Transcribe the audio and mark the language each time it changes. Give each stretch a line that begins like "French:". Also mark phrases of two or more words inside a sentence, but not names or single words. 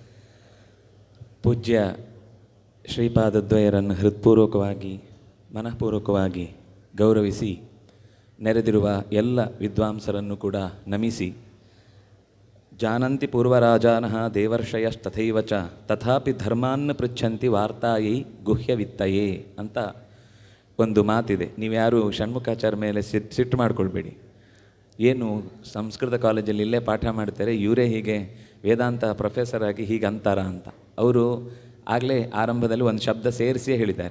Kannada: ಪೂಜ್ಯ ಶ್ರೀಪಾದದ್ವಯರನ್ನು ಹೃತ್ಪೂರ್ವಕವಾಗಿ ಮನಃಪೂರ್ವಕವಾಗಿ ಗೌರವಿಸಿ ನೆರೆದಿರುವ ಎಲ್ಲ ವಿದ್ವಾಂಸರನ್ನು ಕೂಡ ನಮಿಸಿ,
Sanskrit: ಜಾನಂತಿ ಪೂರ್ವರಾಜಾನಃ ದೇವರ್ಷಯಸ್ತಥೈವ ಚ ತಥಾಪಿ ಧರ್ಮಾನ್ನ ಪೃಚ್ಛಂತಿ ವಾರ್ತಾಯೈ ಗುಹ್ಯವಿತ್ತಯೇ
Kannada: ಅಂತ ಒಂದು ಮಾತಿದೆ. ನೀವ್ಯಾರು ಷಣ್ಮುಖಾಚಾರ್ಯ ಮೇಲೆ ಸಿಟ್ಟು ಮಾಡ್ಕೊಳ್ಬೇಡಿ. ಏನು ಸಂಸ್ಕೃತ ಕಾಲೇಜಲ್ಲಿ ಇಲ್ಲೇ ಪಾಠ ಮಾಡ್ತಾರೆ, ಇವರೇ ಹೀಗೆ ವೇದಾಂತ ಪ್ರೊಫೆಸರ್ ಆಗಿ ಹೀಗೆ ಅಂತಾರ ಅಂತ. ಅವರು ಆಗಲೇ ಆರಂಭದಲ್ಲಿ ಒಂದು ಶಬ್ದ ಸೇರಿಸಿಯೇ ಹೇಳಿದ್ದಾರೆ.